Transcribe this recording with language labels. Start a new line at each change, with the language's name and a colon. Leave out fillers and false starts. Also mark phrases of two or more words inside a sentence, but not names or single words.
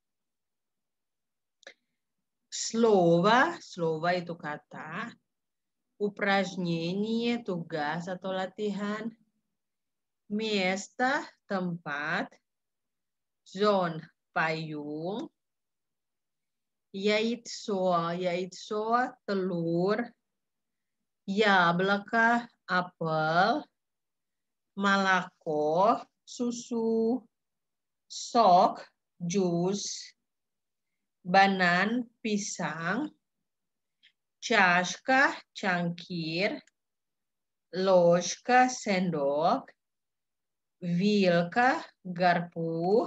Indonesian: Slova itu kata. Упражнение, tugas atau latihan. Место, tempat. Zone, payung. Яйцо, telur. Яблоко, apel.
Russian: Молоко,
Indonesian: susu. Sok, jus. Banan, pisang. Чашка, cangkir.
Russian: Ложка,
Indonesian: sendok. Vilka, garpu.